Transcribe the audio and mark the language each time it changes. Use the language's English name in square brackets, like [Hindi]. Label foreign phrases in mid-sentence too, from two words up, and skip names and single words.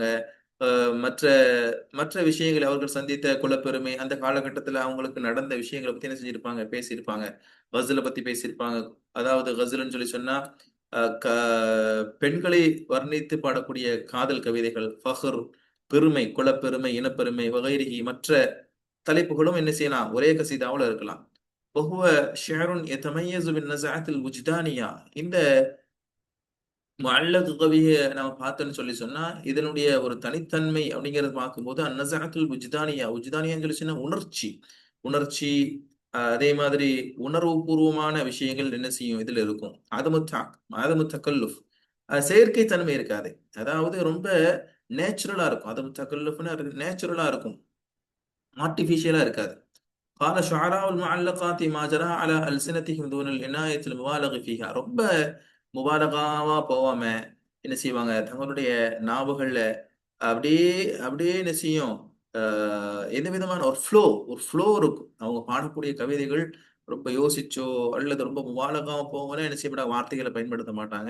[Tamil] மற்ற மற்ற விஷயங்கள், அவர்கள் சந்தித்த குலப்பெருமை, அந்த காலகட்டத்தில் அவங்களுக்கு நடந்த விஷயங்களை பத்தி என்ன செஞ்சிருப்பாங்க, பேசியிருப்பாங்க. கசலை பத்தி பேசியிருப்பாங்க. அதாவது கசல்னு சொல்லி சொன்னா பெண்களை வர்ணித்து பாடக்கூடிய காதல் கவிதைகள், ஃபஹர் பெருமை, குலப்பெருமை, இனப்பெருமை, வகைரிகி, மற்ற தலைப்புகளும் என்ன செய்யலாம், ஒரே கசீதாவில் இருக்கலாம். [Arabic] وهو شعر يتميز بالنزعات الوجدانية. [Tamil] இந்த முஅல்லக் கவியை நம்ம பார்த்தோன்னு சொல்லி சொன்னா இதனுடைய ஒரு தனித்தன்மை அப்படிங்கறது பார்க்கும்போது, [Arabic] النزعات الوجدانية, [Tamil] உஜ்தானியான்னு சொல்லி சொன்னா உணர்ச்சி, உணர்ச்சி. அதே மாதிரி உணர்வு பூர்வமான விஷயங்கள் என்ன செய்யும் இதுல இருக்கும். [Arabic] عدم التكلف, [Tamil] செயற்கை தன்மை இருக்காது. அதாவது ரொம்ப நேச்சுரலா இருக்கும். [Arabic] عدم التكلف [Tamil] நேச்சுரலா இருக்கும், ஆர்டிபிஷியலா இருக்காது. [Arabic] قال شعراء المعلقات ما جرى على ألسنتهم دون العناية المبالغ فيها. [Tamil] ரொம்ப முபாலகாவா போவாம என்ன செய்வாங்க, தங்களுடைய நாவுகள்ல அப்படியே அப்படியே என்ன செய்யும், எந்த விதமான ஒரு ஃப்ளோ இருக்கும். அவங்க பாடக்கூடிய கவிதைகள் ரொம்ப யோசிச்சோ அல்லது ரொம்ப முபாலகாவா போவோம்னா என்ன செய்யப்பட, வார்த்தைகளை பயன்படுத்த மாட்டாங்க.